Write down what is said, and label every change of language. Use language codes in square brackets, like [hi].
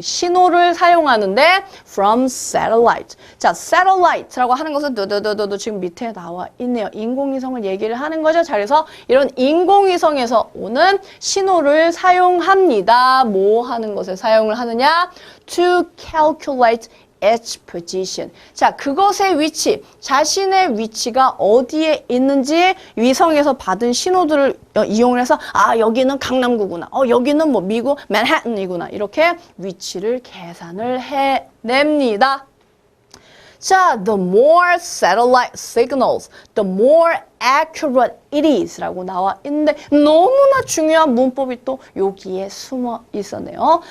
[ko] 신호를 사용하는데 from satellite. 자, satellite라고 하는 것은 지금 밑에 나와 있네요. 인공위성을 얘기를 하는 거죠. 자, 그래서 이런 인공위성에서 오는 신호를 사용합니다. 뭐 하는 것에 사용을 하느냐? [en] To calculate its position. [ko] 자, 그것의 위치, 자신의 위치가 어디에 있는지 위성에서 받은 신호들을 이용을 해서 아, 여기는 강남구구나. 여기는 뭐 미국 맨해튼이구나. 이렇게 위치를 계산을 해냅니다. 자, [en] the more satellite signals, the more accurate it is [ko] 라고 나와 있는데 너무나 중요한 문법이 또 여기에 숨어 있었네요.